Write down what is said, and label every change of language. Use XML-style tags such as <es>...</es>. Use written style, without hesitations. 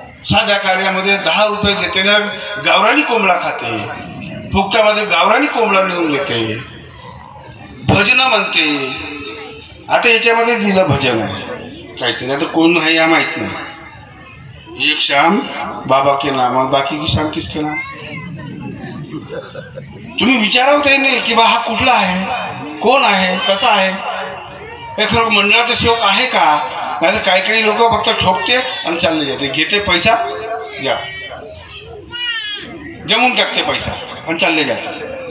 <mr>साध्या कार्यामध्ये 10 रुपये देते ना, गावरानी कोंबडा खाते, फुकटामध्ये गावरानी कोंबडा नेऊन घेते, भजन म्हणते. आता याच्यामध्ये दिलं भजन आहे काहीतरी, आता कोण आहे या माहित नाही.</mr> <hi>एक शाम बाबा के नाम, बाकी की शाम किसके नाम.</hi> <mr>तुम्ही विचारावं ते नाही की बा हा कुठला आहे, कोण आहे, कसा आहे, हे खरं मंडळाचा सेवक आहे का? नाही तर काही काही लोक फक्त ठोकते आणि चालले जाते, घेते पैसा या जमून टाकते पैसा आणि चालले जाते.</mr>